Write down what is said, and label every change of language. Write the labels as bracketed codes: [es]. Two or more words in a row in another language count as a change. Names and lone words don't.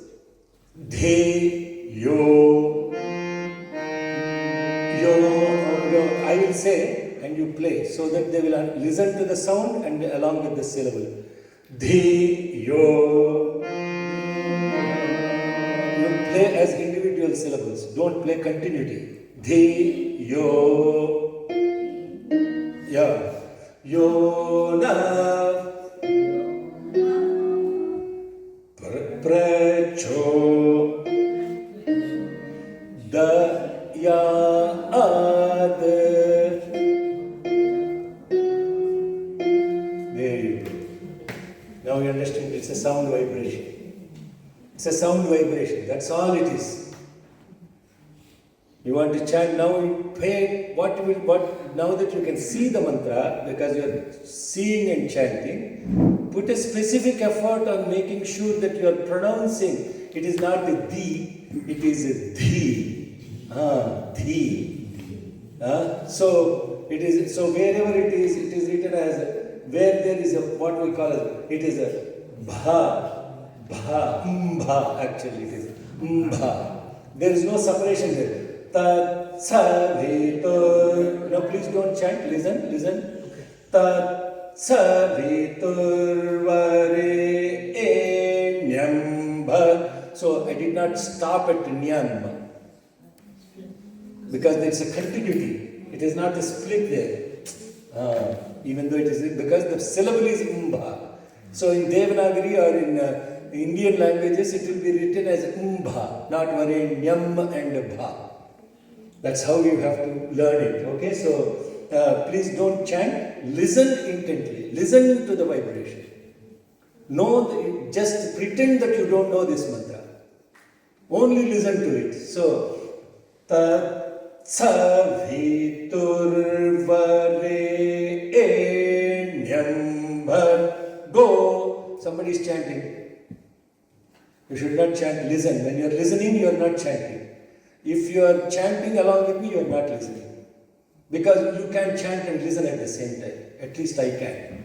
[sa] Dhe, yo, yo, [en] I will say and you play so that they will listen to the sound and along with the syllable. [sa] Dhe, yo. [en] Play as individual syllables, don't play continuity. [sa] Dhe, yo, yeah, yo, na, pra, cho, da, ya, ad. [en] There you go. Now you understand it's a sound vibration. It's a sound vibration, that's all it is. You want to chant now, you pay now that you can see the mantra, because you are seeing and chanting, put a specific effort on making sure that you are pronouncing. It is not a di, it is a dhi. Dhi. So wherever it is written as, where there is a, what we call it is a bha. Bha, mbha, actually it is mbha. There is no separation there. [sa] Tat, sa, vi, tur. [en] No, please don't chant, listen. [sa] Tat, sa, vi, tur, va, re, e, nyam, bha. [en] So I did not stop at nyam. Because there is a continuity. It is not a split there. Even though it is, because the syllable is mbha. So in Devanagari or in Indian languages, it will be written as umbha, not varenyam and bha. That's how you have to learn it. Okay, so please don't chant. Listen intently. Listen to the vibration. Just pretend that you don't know this mantra. Only listen to it. So, [sa] tat sa vi tur vare e nyam bhar go. [en] Somebody is chanting. You should not chant, listen. When you are listening, you are not chanting. If you are chanting along with me, you are not listening. Because you can chant and listen at the same time. At least I can.